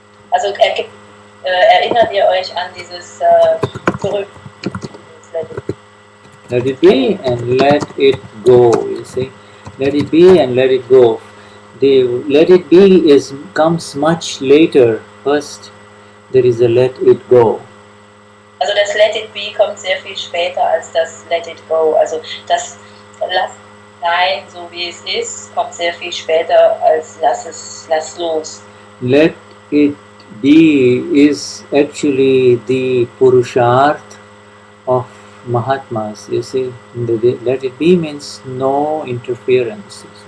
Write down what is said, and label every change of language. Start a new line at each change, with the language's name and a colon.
German: Also erinnert ihr euch an dieses Zurück?
English: Let it be and let it go, you see. Let it be and let it go. The let it be comes much later. First there is a let it go.
German: Also das
English: Let It Be
German: kommt sehr viel später als das
English: Let It Go.
German: Also das Lass sein, so wie es ist, kommt sehr viel später als Lass los.
English: Let it be is actually the Purusharth of Mahatmas, you see. Let it be means no interference.